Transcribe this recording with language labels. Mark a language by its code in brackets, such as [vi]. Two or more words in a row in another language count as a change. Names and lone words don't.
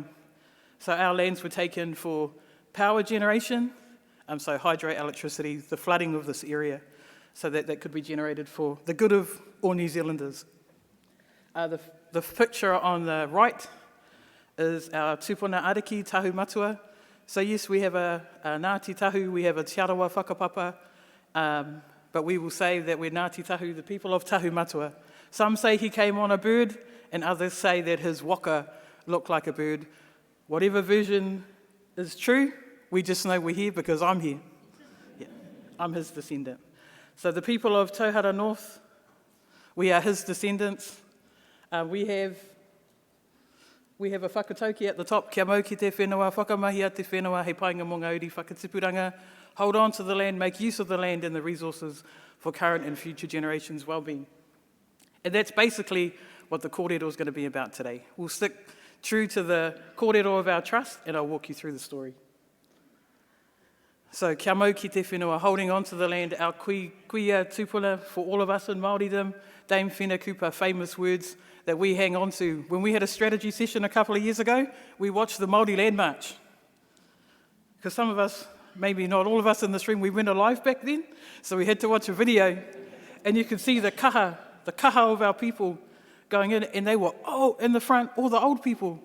[en] So our lands were taken for power generation, so hydroelectricity, the flooding of this area, so that could be generated for the good of all New Zealanders. The picture on the right is our [mi] tupuna ariki, [en] tahu matua. So yes, we have a Ngāti Tahu, we have a Te Arawa whakapapa, but we will say that we're Ngāti Tahu, the people of Tahu Matua. Some say he came on a bird, and others say that his waka looked like a bird. Whatever version is true, we just know we're here because I'm here. Yeah, I'm his descendant. So the people of Tauhara North, we are his descendants. We have a whakatauki at the top, [mi] kia mau ki te whenua, whakamahi a te whenua, hei painga mō ngā uri whakatipuranga, [en] hold on to the land, make use of the land and the resources for current and future generations' well-being. And that's basically what the kōrero is going to be about today. We'll stick true to the kōrero of our trust, and I'll walk you through the story. So, [mi] kia mau ki te whenua, [en] holding on to the land, our [mi] kuia tupuna [en] for all of us in Māoridom, Dame Whina Kupa, famous words that we hang on to. When we had a strategy session a couple of years ago, we watched the Māori Land March. Because some of us, maybe not all of us in this room, we weren't alive back then, so we had to watch a video, and you could see the kaha of our people going in, and they were in the front, all the old people.